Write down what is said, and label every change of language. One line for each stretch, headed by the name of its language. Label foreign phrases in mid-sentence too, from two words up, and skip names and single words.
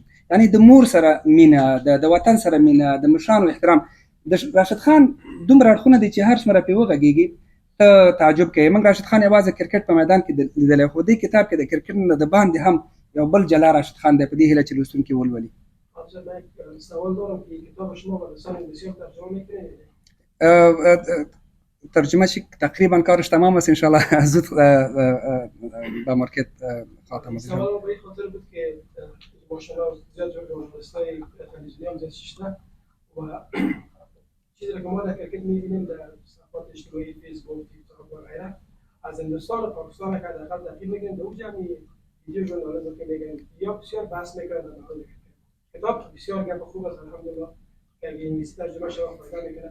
Pashto: یعنی د مور سره مینه د وطن سره مینه د مشرانو احترام. د راشد خان دومره اړخونه دي چې هر څومره پرې وغږېږي ته تعجب کوې. موږ راشد خان یوازې کرکټ په میدان کې لیدلی خو دې کتاب کې د کرکټ نه د باندې هم یو بل جلا راشد خان دی په دې هیله چې لوستونکي ولولي.
Persian: سوال دارم که کتاب شما به لسان انگلیسی ترجمه میکنید؟
Pashto: ترجمه شي
Persian: تقریبا کارش تمام است
Arabic: ان شاء الله
Persian: زود به مارکت خاتم میشه. سوال به این خاطر بود که ماشاءالله زیاد ژورنالیستای تلویزیونی هم زیاد شده و چیزی که ما در کرکت میبینیم در صفحات اجتماعی فیسبوک تیک تاک و غیره از هندوستان و پاکستان که حداقل دقیق میگن در اونجا می ویدیو ژورنالیسم که میگن یا بسیار بحث میکنن در مورد کتاب بسیار گپ خوب است الحمدلله که اگه انگلیسی ترجمه شده فایده میکنه.